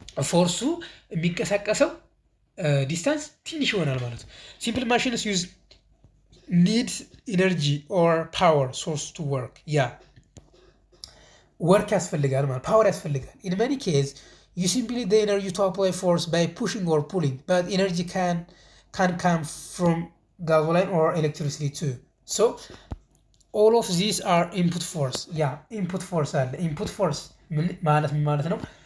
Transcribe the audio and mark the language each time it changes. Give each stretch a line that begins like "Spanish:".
Amharic: ፎርሱ የሚንቀሳቀሰው ዲስታንስ ትንሽ ይሆናል ማለት ነው።
English: ሲምፕል ማሽንስ ዩዝ ኒድ ኢነርጂ ኦር ፓወር ሶርስ ቱ ወርክ።
Amharic: ያ ወርክ ያስፈልጋል ማለት ፓወር ያስፈልጋል።
English: ኢን መኒ ኬዝ ዩ ሲምፕሊ the energy to apply force by pushing or pulling, but energy can come from gasoline or electricity too. So all of these are input force.
Amharic: ያ input force አለ። input force ማለት ምን ማለት ነው?